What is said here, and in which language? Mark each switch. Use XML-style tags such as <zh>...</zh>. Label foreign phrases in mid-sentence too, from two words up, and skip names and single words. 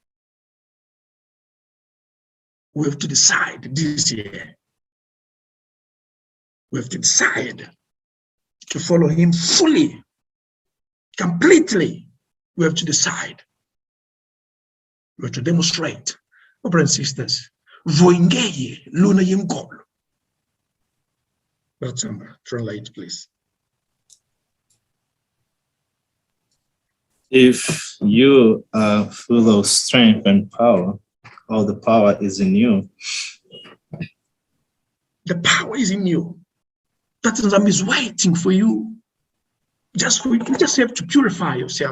<en>We have to decide this year. We have to decide to follow him fully, completely. We have to decide. We have to demonstrate. My brothers and sisters,</en> <kg>voingeye luna yenkolo.</kg> <en>Brother Samba, translate, please. If you are full of strength and power, all the power is in you. The power is in you. TATA NZAMBI is waiting for you. Just for you, you just have to purify yourself.</en>